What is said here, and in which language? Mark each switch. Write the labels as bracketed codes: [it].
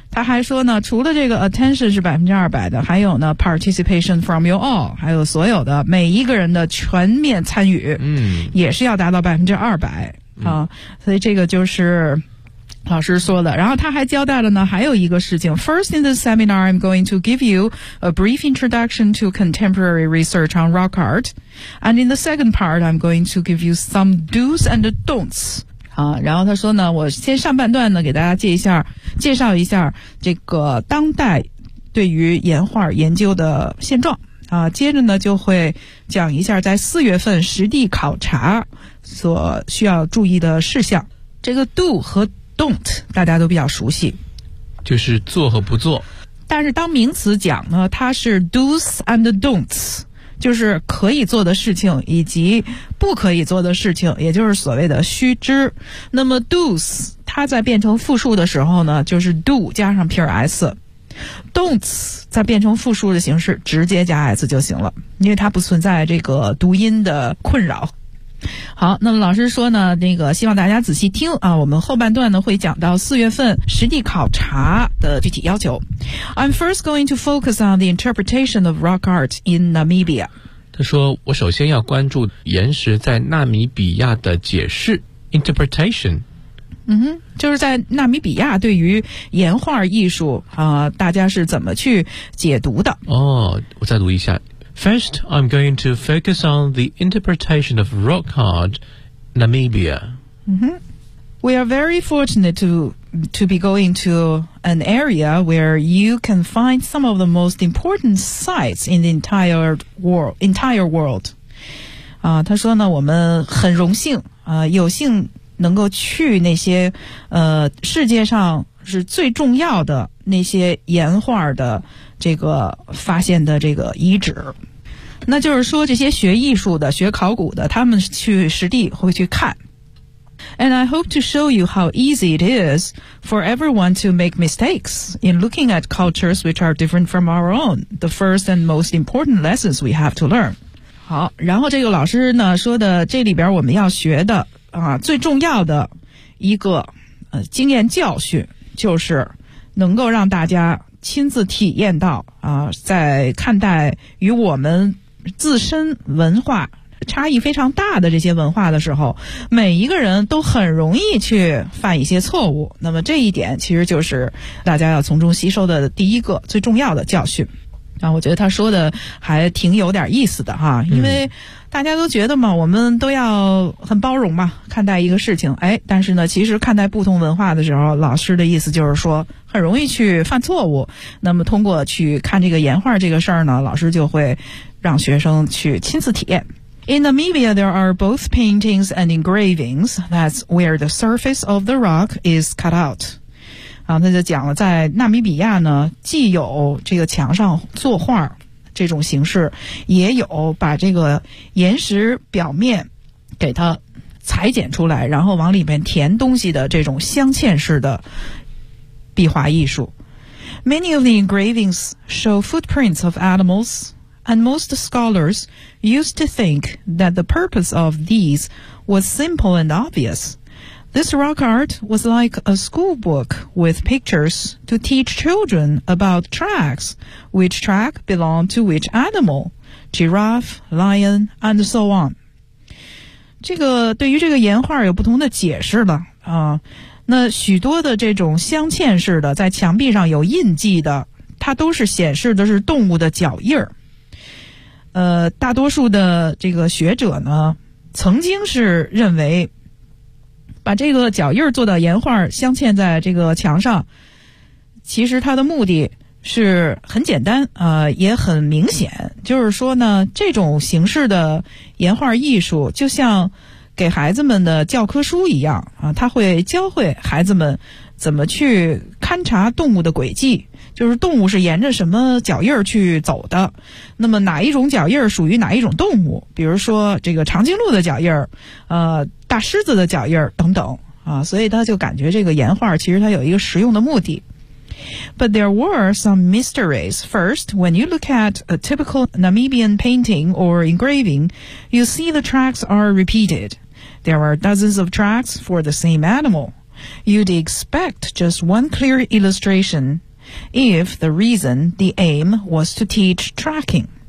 [zh] 他还说呢，除了这个 attention 是200%的，还有呢 [en] participation from you all， [zh] 还有所有的每一个人的全面参与，也是要达到200%啊。所以这个就是老师说的，然后他还交代了呢，还有一个事情。 [en] First in this seminar, I'm going to give you a brief introduction to contemporary research on rock art, and in the second part, I'm going to give you some do's and don'ts. [zh] 好，然后他说呢，我先上半段呢给大家介绍一下这个当代对于岩画研究的现状啊，接着呢就会讲一下在四月份实地考察所需要注意的事项。这个 do 和Don't 大家都比较熟悉，就是做和不做。但是当名词讲呢，它是 [en] do's and don'ts， [zh] 就是可以做的事情以及不可以做的事情，也就是所谓的须知。那么 do's 它在变成复数的时候呢，就是 do 加上 plus， don'ts 在变成复数的形式直接加 s 就行了，因为它不存在这个读音的困扰。好，那么老师说呢，那个希望大家仔细听啊，我们后半段呢会讲到四月份实地考察的具体要求。 [en] I'm first going to focus on the interpretation of rock art in Namibia. [zh] 他说我首先要关注岩石在纳米比亚的解释 interpretation。就是在纳米比亚对于岩画艺术大家是怎么去解读的。哦，我再读一下。 [en] First, I'm going to focus on the interpretation of rock art, Namibia. We are very fortunate to be going to an area where you can find some of the most important sites in the entire world. [zh] 他说呢，我们很荣幸，有幸能够去那些，世界上是最重要的那些岩画的这个发现的这个遗址。那就是说这些学艺术的学考古的他们去实地会去看。 [en] And I hope to show you how easy it is for everyone to make mistakes in looking at cultures which are different from our own, the first and most important lessons we have to learn. [zh] 好，然后这个老师呢说的这里边我们要学的最重要的一个经验教训，就是能够让大家亲自体验到在看待与我们自身文化差异非常大的这些文化的时候，每一个人都很容易去犯一些错误。那么这一点其实就是大家要从中吸收的第一个最重要的教训。我觉得他说的还挺有点意思的哈，因为大家都觉得嘛，我们都要很包容嘛，看待一个事情。哎，但是呢，其实看待不同文化的时候，老师的意思就是说，很容易去犯错误。那么通过去看这个岩画这个事儿呢，老师就会让学生去亲自体验。 [en] In Namibia, there are both paintings and engravings. That's where the surface of the rock is cut out. [zh] 那就讲了，在纳米比亚呢，既有这个墙上作画这种形式，也有把这个岩石表面给它裁剪出来，然后往里面填东西的这种镶嵌式的壁画艺术。 [en] Many of the engravings show footprints of animals. And most scholars used to think that the purpose of these was simple and obvious. This rock art was like a school book with pictures to teach children about tracks, which track belonged to which animal, giraffe, lion, and so on. [zh] 这个对于这个岩画有不同的解释了。那许多的这种镶嵌式的在墙壁上有印记的，它都是显示的是动物的脚印儿。大多数的这个学者呢曾经是认为把这个脚印儿做到岩画镶嵌在这个墙上，其实它的目的是很简单，也很明显，就是说呢这种形式的岩画艺术就像给孩子们的教科书一样啊，它会教会孩子们怎么去勘察动物的轨迹，就是动物是沿着什么脚印儿去走的，那么哪一种脚印儿属于哪一种动物，比如说这个长颈鹿的脚印儿，大狮子的脚印儿等等啊，所以他就感觉这个岩画其实它有一个实用的目的。 [en] But there were some mysteries. First, when you look at a typical Namibian painting or engraving, you see the tracks are repeated. There are dozens of tracks for the same animal. You'd expect just one clear illustration if the reason, the aim, was to teach tracking.